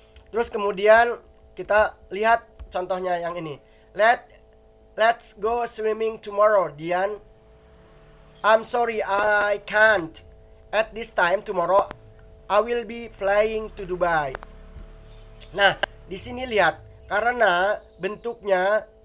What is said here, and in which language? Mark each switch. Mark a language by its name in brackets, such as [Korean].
[Indonesian] Terus kemudian kita lihat contohnya yang ini. [English] Let's go swimming tomorrow, Dian. I'm sorry, I can't. At this time tomorrow I will be flying to Dubai. [Indonesian] Nah, di sini lihat, karena bentuknya